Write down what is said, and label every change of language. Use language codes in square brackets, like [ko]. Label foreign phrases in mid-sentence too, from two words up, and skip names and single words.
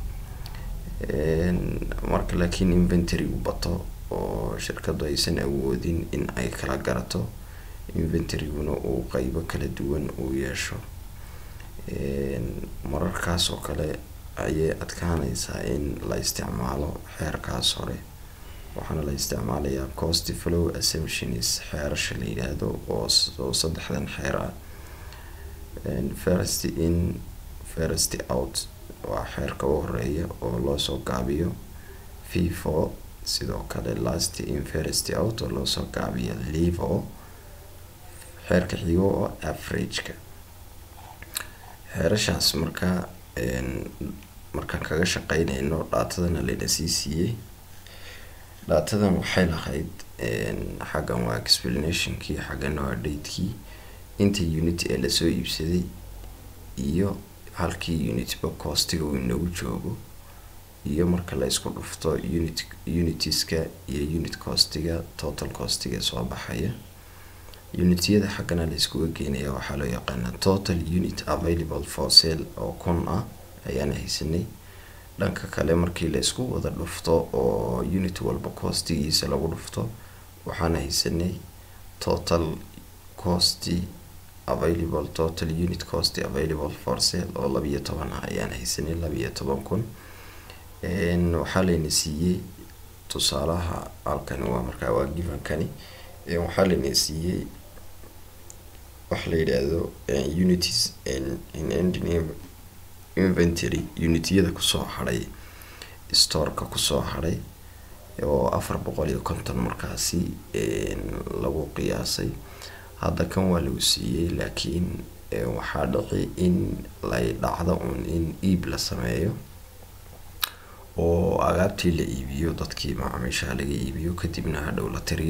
[so] marka laakiin inventory u bato oo shirkadu aysan awoodin in ay kala garato inventory-guna uu qaybo kala duwan uu yeesho, mararkaas oo kale ayay adkaanaysaa in la isticmaalo xeerkaas hore. waxaana la isticmaalayaa [en] cost flow assumptions [so] xeerasha la yiraahdo oo 3 xeer ah. [en] first in first out [so] waa xeerka ugu horeeya oo loo soo gaabiyo FIFO, sidoo kale [en] last in first out [so] oo loo soo gaabiyo LIFO. xeerka xigo oo average-ka. xeerashaas marka kaga shaqeynayno daatadana la siiyay. daatadan waxay lahayd xagan waa explanation-kii, xagan waa date-kii, inta unit ee la soo iibsaday iyo halkii unit ba cost-iga uu nagu joogo, iyo marka la isku dhufto unitiska iyo [en] unit cost-iga total cost-iga [so] soo baxaya. unit-yada xagana la isku geenayaa waxaa loo yaqaanaa [en] total unit available for sale [so] oo 1000 ah ayaan haysanay. dhanka kale markii la isku wada dhufto oo unit walba cost-igiisa lagu dhufto waxaan haysanay [en] total cost available, total unit cost available for sale [so] oo 12 ah ayaan haysanay 12,000. waxaa layna siiyay tusaalaha halkan waa markaa waa given-kani waxaa layna siiyay wax la yiraahdo [en] unities in ending inventory, [so] unit-yada kusoo haray store-ka kusoo haray oo 450 markaasi lagu qiyaasay. hadda kan waa lagu siiyay laakiin waxaa dhici in la dhacdo in iib la sameeyo oo agaabtii la iibiyo, dadkii macaamiisha laga iibiyo kadibna hadhow la tiriyo.